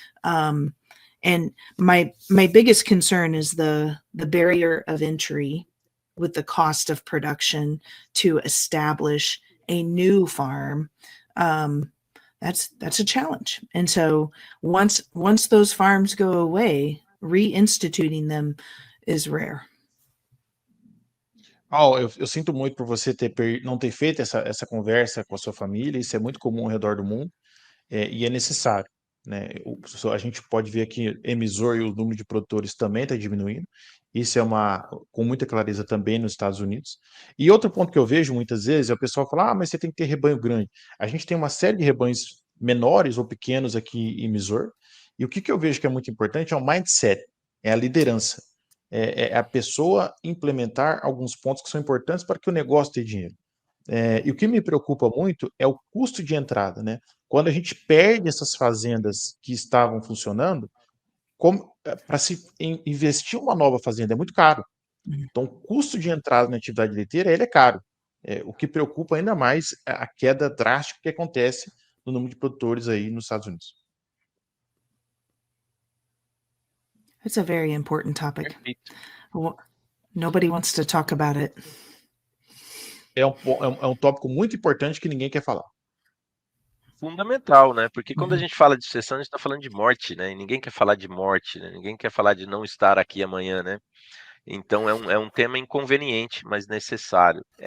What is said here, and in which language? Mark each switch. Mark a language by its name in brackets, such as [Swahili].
[English] And my biggest concern is the barrier of entry with the cost of production to establish a new farm. That's a challenge. And so once those farms go away, reinstituting them is rare. [Portuguese] Eu sinto muito por você não ter feito essa conversa com a sua família. Isso é muito comum ao redor do mundo, e é necessário, né? A gente pode ver aqui em Missouri o número de produtores também está diminuindo. Isso é com muita clareza também nos Estados Unidos. E outro ponto que eu vejo muitas vezes é o pessoal falar: mas você tem que ter rebanho grande. A gente tem uma série de rebanhos menores ou pequenos aqui em Missouri. E o que eu vejo que é muito importante é o mindset, é a liderança. É a pessoa implementar alguns pontos que são importantes para que o negócio tenha dinheiro. E o que me preocupa muito é o custo de entrada, né? Quando a gente perde essas fazendas que estavam funcionando, para se investir uma nova fazenda é muito caro. Então, o custo de entrada na atividade leiteira ele é caro. O que preocupa ainda mais é a queda drástica que acontece no número de produtores aí nos Estados Unidos. [English] It's a very important topic. [Portuguese] Perfeito. [English] Nobody wants to talk about it. [Portuguese] É um tópico muito importante que ninguém quer falar. Fundamental, né? Porque quando a gente fala de sucessão, a gente está falando de morte, né? E ninguém quer falar de morte, né? Ninguém quer falar de não estar aqui amanhã, né? Então é um tema inconveniente, mas necessário.